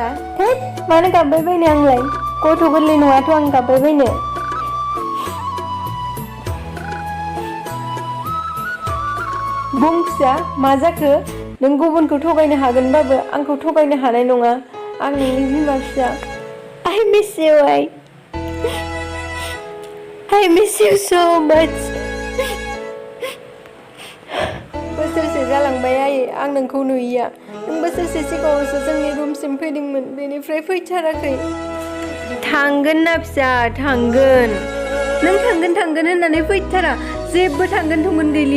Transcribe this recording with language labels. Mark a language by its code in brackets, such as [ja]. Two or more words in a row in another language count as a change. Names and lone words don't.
[brx] मानो गाबबाय बायनो आंलाय? गथ' गोरलै नङाथ' आं गाबबाय बायनो। बुं फिसा मा जाखो? नों गुबुनखौ थगायनो हागोनबाबो आंखौ थगायनो हानाय नङा। आं नोंनि बिमा फिसा। [en] I miss you, I miss you so much. [brx] बोसोरसे जालांबाय आयै आं नोंखौ नुयिया। नों बोसोरसे सिगाङावसो जोंनि रुमसिम फैदोंमोन, बेनिफ्राय फैथाराखै। थांगोन ना फिसा थांगोन। नों थांगोन होननानै फैथारा। जेबो थांगोन गैलिया।